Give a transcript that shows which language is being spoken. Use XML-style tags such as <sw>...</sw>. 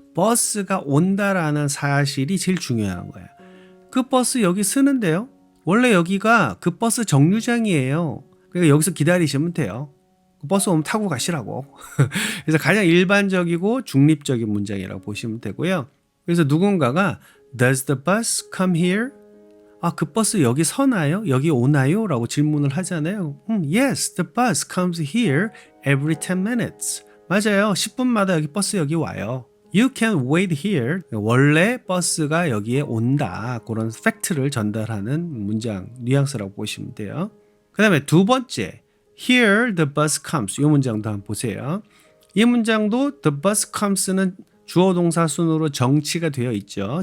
<ko>버스가 온다라는 사실이 제일 중요한 거예요. 그 버스 여기 쓰는데요. 원래 여기가 그 버스 정류장이에요. 그러니까 여기서 기다리시면 돼요. 그 버스 오면 타고 가시라고. 그래서 가장 일반적이고 중립적인 문장이라고 보시면 되고요. 그래서 누군가가</ko> <en>Does the bus come here?</en> <ko>아, 그 버스 여기 서나요? 여기 오나요? 라고 질문을 하잖아요.</ko> <en>Yes, the bus comes here every 10 minutes.</en> <ko>맞아요. 10분마다 여기 버스 여기 와요.</ko> <en>You can wait here.</en> <ko>원래 버스가 여기에 온다. 그런 팩트를 전달하는 문장, 뉘앙스라고 보시면 돼요. 그 다음에 두 번째,</ko> <en>Here the bus comes.</en> <ko>이 문장도 한번 보세요. 이 문장도</ko> <en>the bus comes</en> <ko>는 주어 동사 순으로 정치가 되어 있죠.</ko>